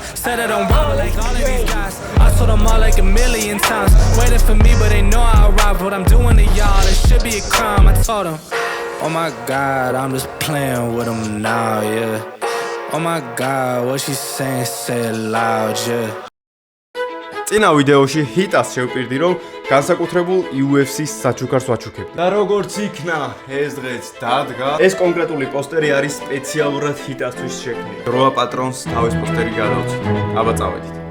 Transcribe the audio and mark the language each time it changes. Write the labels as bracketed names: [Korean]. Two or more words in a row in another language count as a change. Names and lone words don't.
[English] Said I don't rob like all of these guys. I told them all like a million times. Waiting for me, but they know I arrived. What I'm doing to y'all, it should be a crime. I told him. Oh my God, I'm just playing with them now, yeah. Oh my God, what she saying, say it loud, yeah. [Georgian] წინა ვიდეოში ჰიტას შევპირდი, რომ განსაკუთრებულ UFC-ს საჩუქარს ვაჩუქებდი. და როგორც იქნა ეს დღეც დადგა, ეს კონკრეტული პოსტერი არის სპეციალურად ჰიტასთვის შექმნილი. როა პატრონს თავის პოსტერი გადავწყვეტ. აბა წავედით.